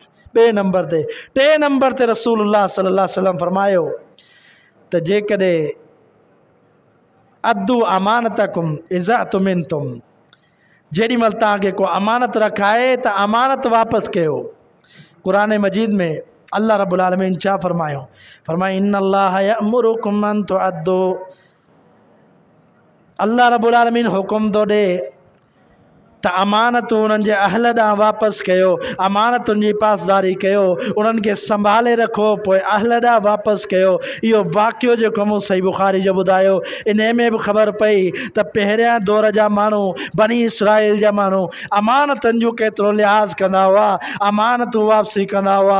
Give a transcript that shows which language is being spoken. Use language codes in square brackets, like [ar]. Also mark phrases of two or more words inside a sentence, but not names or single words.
[sd] टे नंबर ते रसूलुल्लाह [ar] صلى الله عليه وسلم [sd] फरमायो त जेकॾहिं [ar] أدوا أمانتكم إذا ائتمنتم, [sd] जेॾी महिल तव्हांखे को अमानत रखाए त अमानत वापसि कयो। क़ुरान मजीद में [ar] الله رب العالمين [sd] छा फरमायो? फरमाई [ar] إن الله يأمركم أن تؤدوا, الله رب العالمين [sd] हुकुम थो ॾे त अमानत उन्हनि जे अहल ॾांहुं वापसि कयो, अमानतुनि जी पासदारी कयो, उन्हनि खे संभाले रखो, पोइ अहल ॾांहुं वापसि कयो। इहो वाक़ियो जेको मूं सही बुखारी जो ॿुधायो, इन में बि ख़बर पई त पहिरियां दौर जा माण्हू, बनी इसराइल जा माण्हू अमानतनि जो केतिरो लिहाज़ कंदा हुआ, अमानतूं वापसी कंदा हुआ।